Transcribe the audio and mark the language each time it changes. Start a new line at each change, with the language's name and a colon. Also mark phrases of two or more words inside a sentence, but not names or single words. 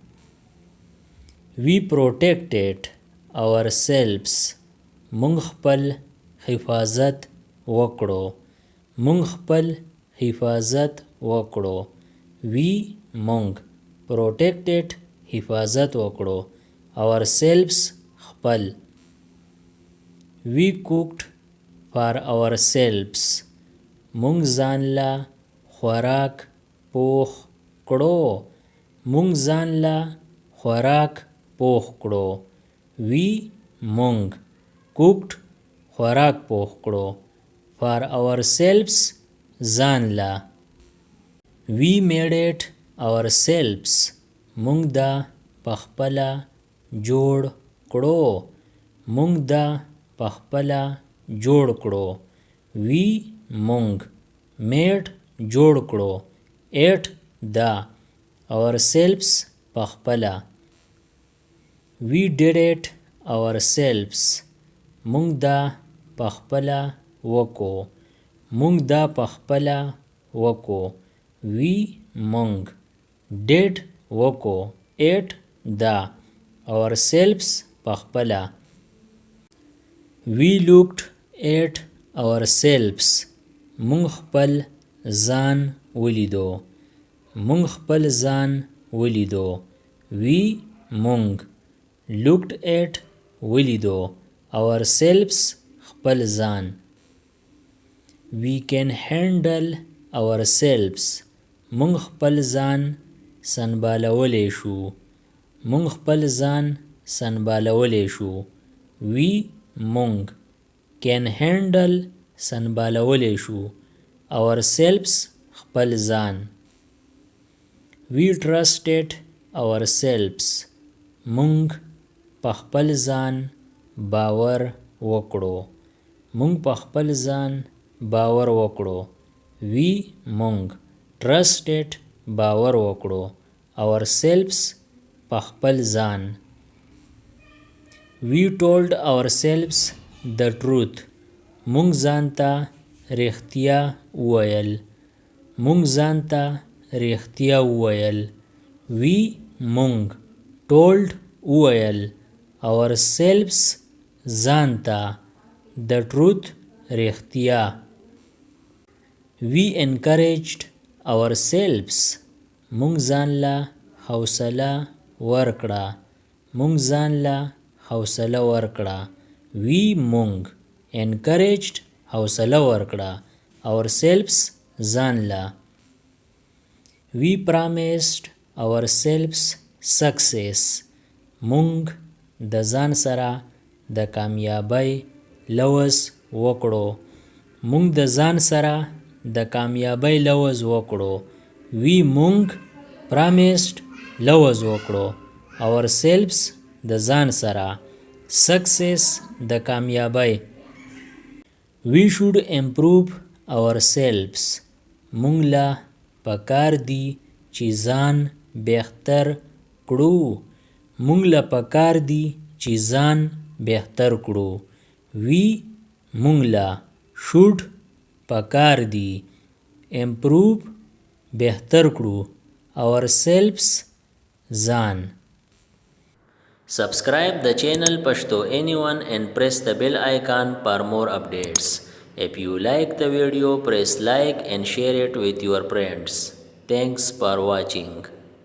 English: we protected ourselves
Pashto: مونږ خپل حفاظت وکړو مونږ خپل حفاظت وکړو we مونږ protected حفاظت وکړو ourselves خپل
English: we cooked for
Pashto: ourselves مونږ ځان لا خوراک پوخ کړو مونږ ځان لا خوراک پوخ کړو we مونږ cooked خوراک پوخ کړو
English: for ourselves
Pashto: ځان لا
English: we made it ourselves
Pashto: مونږ دا پخپله جوړ کړو مونږ دا پخپله جوړ کړو we مونږ made جوړ کړو it دا ourselves پخپله
English: we did it ourselves
Pashto: مونږ دا پخپله وکو مونږ دا پخپله وکو we مونږ did وکو it دا ourselves پخپله
English: we looked at ourselves
Pashto: مونږ خپل ځان ولیدو مونږ خپل ځان ولیدو we مونږ
English: looked at
Pashto: ولیدو ourselves خپل ځان
English: we can handle ourselves
Pashto: مونږ خپل ځان سنبالولی شو مونږ خپل ځان سنبالولی شو we مونږ
English: can handle
Pashto: سنبالولی شو ourselves خپل ځان
English: we trusted ourselves
Pashto: مونږ په خپل ځان باور وکړو مونږ په خپل ځان باور وکړو we مونږ trusted باور وکړو ourselves په خپل ځان
English: We told ourselves the truth.
Pashto: مونږ ځان ته رښتیا وویل. مونږ ځان ته رښتیا وویل. We مونږ told وویل ourselves ځان ته
English: the truth
Pashto: رښتیا.
English: We encouraged ourselves.
Pashto: مونږ ځان له حوصله ورکړه. مونږ ځان له حوصله ورکړه. We مونږ encouraged حوصله ورکړه ourselves ځان له.
English: We promised ourselves success.
Pashto: مونږ د ځان سره د کامیابی لوز وکړو. مونږ د ځان سره د کامیابی لوز وکړو. We مونږ promised لوز وکړو ourselves د ځان سره success د کامیابی.
English: We should improve ourselves.
Pashto: مونږ له پکار دی چې ځان بهتر کړو. مونږ له پکار دی چې ځان بهتر کړو. We مونږ له should پکار دی improve بهتر کړو ourselves ځان.
English: Subscribe the channel Pashto Anyone and press the bell icon for more updates. If you like the video, press like and share it with your friends. Thanks for watching.